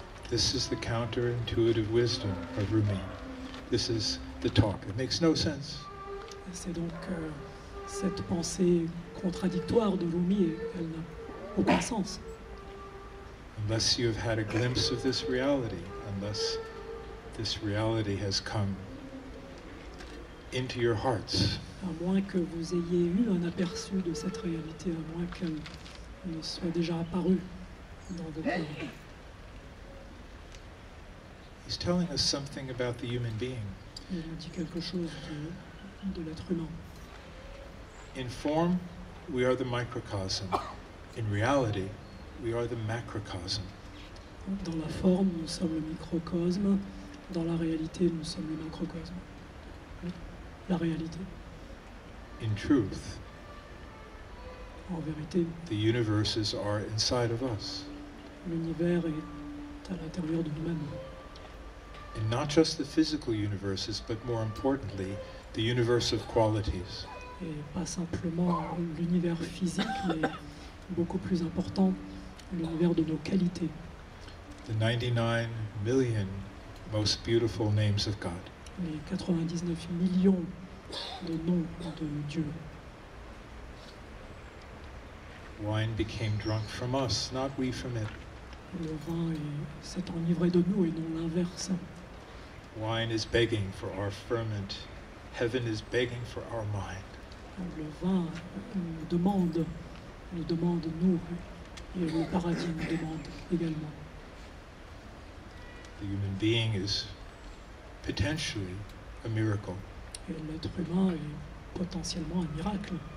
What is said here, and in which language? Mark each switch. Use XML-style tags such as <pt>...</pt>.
<en>This is the counterintuitive wisdom of Rûmî. This is the talk. It makes no sense.</en> <fr>C'est donc cette pensée contradictoire de Rûmî, et elle n'a aucun sens.</fr> <en>Unless you have had a glimpse of this reality, unless this reality has come into your hearts.</en> <fr>À moins que vous ayez eu un aperçu de cette réalité, à moins qu'elle ne soit déjà apparue dans vos cœurs.</fr> <en>He's telling us something about the human being.</en> <fr>Il nous dit quelque chose de l'être humain.</fr> <en>In form, we are the microcosm. In reality, we are the macrocosm.</en> <fr>Dans la forme, nous sommes le microcosme. Dans la réalité, nous sommes le macrocosme. La réalité.</fr> <en>In truth,</en> <fr>En vérité,</fr> <en>the universes are inside of us.</en> <fr>l'univers est à l'intérieur de nous-mêmes.</fr> <en>And not just the physical universes, but more importantly, the universe of qualities.</en> <fr>Et pas simplement l'univers physique, mais beaucoup plus important, l'univers de nos qualités.</fr> <en>The 99 million most beautiful names of God.</en> <fr>les 99 millions de noms de Dieu.</fr> <en>Wine became drunk from us, not we from it.</en> <fr>Le vin s'est enivré de nous et non l'inverse.</fr> <en>Wine is begging for our ferment. Heaven is begging for our mind.</en> <fr>Le vin nous demande nous, et le paradis nous demande également.</fr> <en>The human being is potentially a miracle.</en> <fr>Et l'être humain est potentiellement un miracle.</fr>